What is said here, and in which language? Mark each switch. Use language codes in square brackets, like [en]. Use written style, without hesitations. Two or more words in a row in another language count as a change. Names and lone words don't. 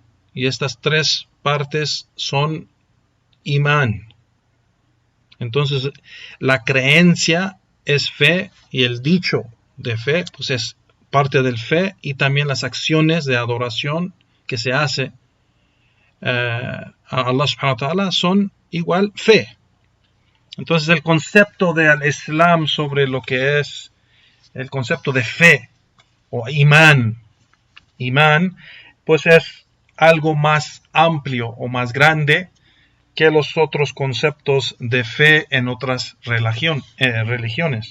[es] Y estas tres partes son imán. Entonces, la creencia es fe y el dicho de fe pues es parte del fe, y también las acciones de adoración que se hace a Allah [ar] سبحانه وتعالى [es] son igual fe. Entonces, el concepto del Islam sobre lo que es el concepto de fe o imán, pues es algo más amplio o más grande que los otros conceptos de fe en otras religiones.